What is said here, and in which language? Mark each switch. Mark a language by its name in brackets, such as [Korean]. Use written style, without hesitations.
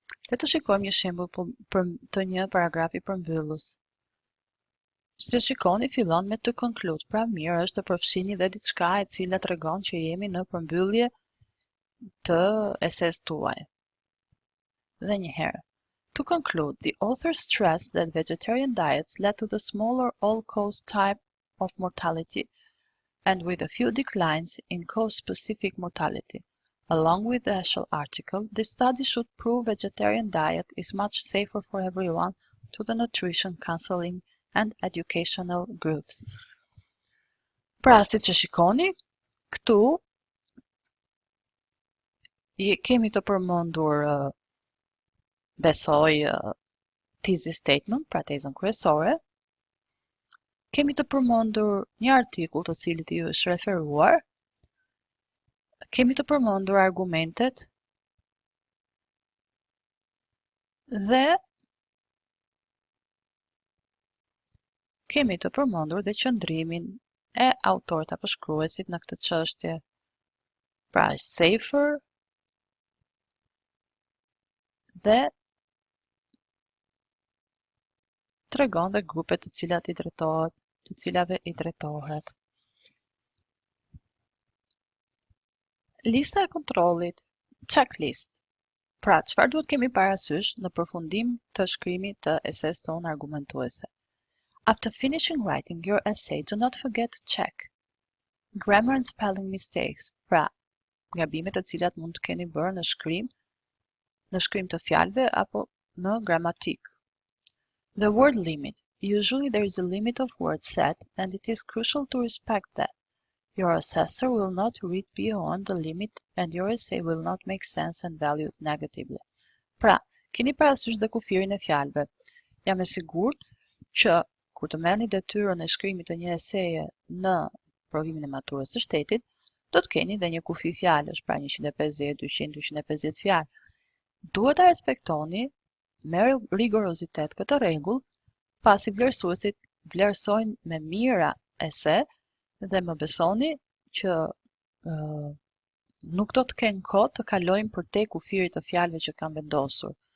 [Albanian] Le të shikojmë një shembull të një paragrafi përmbyllës. Që shikoni fillon me të conclude, pra mirë është të përfshini dhe diçka e cila tregon që jemi në përmbyllje të eses tuaj. Dhe një herë. [English] To conclude, the author stressed that vegetarian diets led to the smaller all-cause type of mortality and with a few declines in cause-specific mortality. Along with the actual article, this study should prove vegetarian diet is much safer for everyone to the nutrition counseling and educational groups. [Albanian] Pra, si që shikoni, këtu kemi të përmendur besoj thesis statement, pra tezën kryesore. Kemi të përmendur një artikull të cilit I është referuar. Kemi të përmendur argumentet dhe kemi të përmendur dhe qëndrimin e autorit apo shkruesit në këtë çështje. Pra është safer dhe tregon dhe grupet të cilave I drejtohet. Lista e kontrollit, checklist. Pra, çfarë duhet kemi parasysh në përfundim të shkrimit të esesë tonë argumentuese? [English] After finishing writing your essay, do not forget to check grammar and spelling mistakes. [Albanian] Pra, gabimet të cilat mund të keni bërë në shkrim të fjalëve apo në gramatik. [English] The word limit. Usually there is a limit of words set, and it is crucial to respect that. Your assessor will not read beyond the limit, and your essay will not make sense and valued negatively. [Albanian] Pra, keni parasysh dhe kufirin e fjalëve. Jam e sigurt që kur të merrni detyrën e shkrimit të një eseje në provimin e maturës së shtetit, do të keni dhe një kufi fjalësh, pra 150, 200, 250 fjalë. Duhet ta respektoni me rigorozitet këtë rregull, pasi vlerësuesit vlerësojnë me mira ese dhe më besoni që nuk do të kenë kohë të kalojnë përtej kufirit të fjalëve që kanë vendosur.